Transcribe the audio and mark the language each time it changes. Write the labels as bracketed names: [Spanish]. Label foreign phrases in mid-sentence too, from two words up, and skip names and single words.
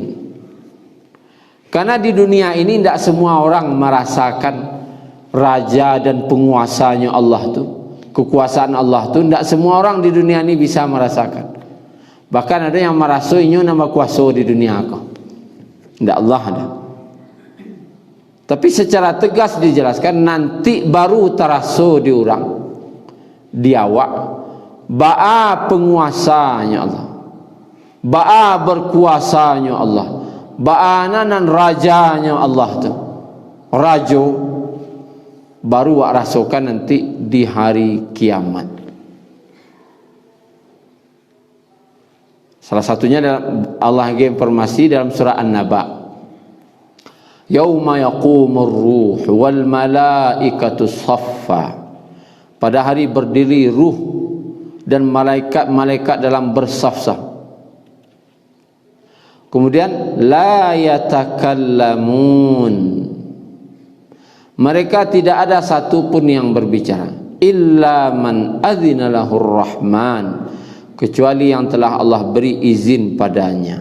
[Indonesian] Karena di dunia ini tidak semua orang merasakan raja dan penguasanya Allah tu, kekuasaan Allah tu, tidak semua orang di dunia ini bisa merasakan. Bahkan ada yang merasainya nama kuasa di dunia kau, tidak Allah ada. Tapi secara tegas dijelaskan nanti baru terasa di orang, di awak, ba'a penguasanya Allah, ba'a berkuasanya Allah, ba'anan rajanya Allah tu, rajo, baru wak rasakan nanti di hari kiamat. Salah satunya dalam Allah informasi dalam surah An-Naba, [Arabic] يوم يقوم الروح والملائكة صفا, [Indonesian] pada hari berdiri ruh dan malaikat-malaikat dalam bersaf-saf. Kemudian [Arabic] لا يتكلمون, [Indonesian] mereka tidak ada satu pun yang berbicara, [Arabic] إلا من أذن له الرحمن, [Indonesian] kecuali yang telah Allah beri izin padanya.